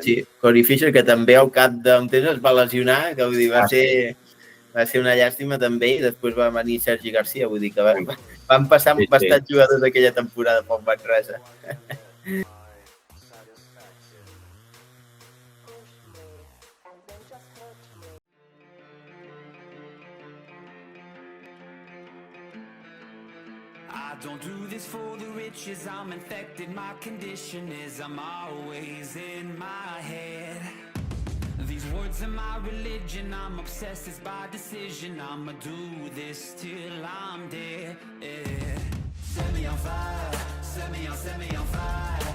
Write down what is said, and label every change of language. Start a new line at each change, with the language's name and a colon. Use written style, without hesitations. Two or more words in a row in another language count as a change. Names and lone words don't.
Catalan: Sí, Corey Fisher, que també al cap d'un temps es va lesionar, que vull dir, va ser una llàstima també, i després va venir Sergi Garcia, vull dir que van passar bastants jugadors d'aquella temporada pel Manresa.
English: I don't do this for the riches, I'm infected, my condition is I'm always in my head. These words are my religion, I'm obsessed, it's by decision. I'ma do this till I'm dead. Set me on fire, set me on fire.